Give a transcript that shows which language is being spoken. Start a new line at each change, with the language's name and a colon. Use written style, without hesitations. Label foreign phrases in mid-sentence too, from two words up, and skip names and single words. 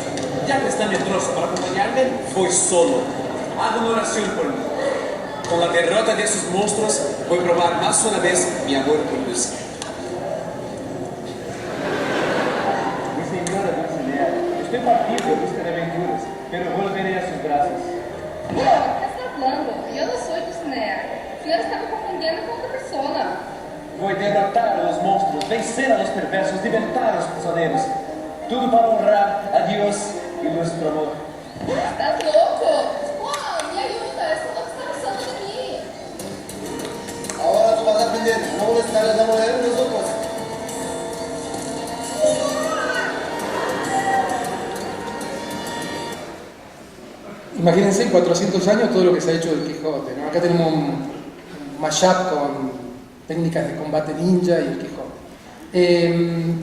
Spanish: Ya que está medroso para acompañarme, voy solo. Hago una oración por mí. Con la derrota de esos monstruos, voy a probar más una vez mi amor por Lucy. Mi señora Dulcinea, estoy partido en busca de aventuras, pero volveré a sus brazos.
Portuguese: Pô, o que você está falando? Eu não sou Dulcinea. O senhor está me confundindo com outra pessoa.
Spanish: Voy a derrotar a los monstruos, vencer a los perversos, libertar a los prisioneros. Todo para honrar a Dios y nuestro amor.
Portuguese: Estás louco? Pô, me ajuda, esse louco está abusando de mim.
Spanish: Ahora tú vas a aprender a no molestar a la mujer de nosotros. Imagínense en 400 años todo lo que se ha hecho del Quijote, ¿no? Acá tenemos un mashup con técnicas de combate ninja y el Quijote.